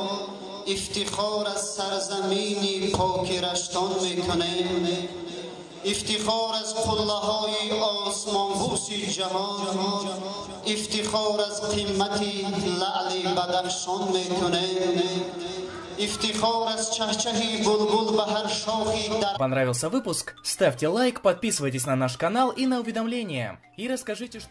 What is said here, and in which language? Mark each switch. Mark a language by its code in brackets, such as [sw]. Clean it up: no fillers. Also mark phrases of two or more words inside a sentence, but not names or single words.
[tg] افتخار از سرزمینی پاک رشتان میکنه. افتخار از قله های آسمان بوس جهان. افتخار از قیمتی لعل بدخشان میکنه. افتخار از چهچهی بلبل به هر شاخی در. [ru] Понравился выпуск? Ставьте лайк, подписывайтесь на наш канал и на уведомления. И расскажите, что